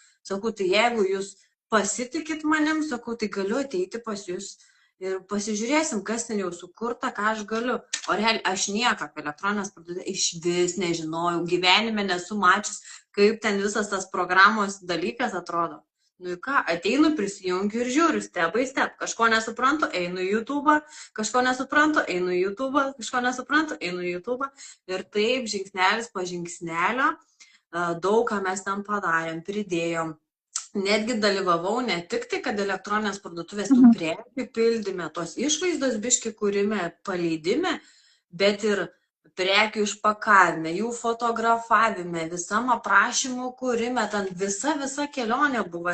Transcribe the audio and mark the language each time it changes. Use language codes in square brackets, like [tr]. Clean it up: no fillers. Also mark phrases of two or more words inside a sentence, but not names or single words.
[lt] Sakau, tai jeigu jūs pasitikit manim, sakau, tai galiu ateiti pas jūs ir pasižiūrėsim, kas ten jau sukurta, ką aš galiu. O realiai, aš nieko apie elektroninės parduotuvės iš vis nežinojau, gyvenime nesu mačius, kaip ten visas tas programos dalykas atrodo. Nu ką, ateinu, prisijungiu ir žiūriu, [en] step by step. [lt] Kažko nesuprantu, einu į YouTube, kažko nesuprantu, einu į YouTube, kažko nesuprantu, einu į YouTube. Ir taip, žingsnelis po žingsnelio, daug ką mes ten padarėm, pridėjom. Netgi dalyvavau ne tik tai, kad elektroninės parduotuvės tų prekių pildyme, tos išvaizdos biški kūrime, paleidime, bet ir prekių išpakavime, jų fotografavime, visam aprašymų kūrime, ten visa kelionė buvo.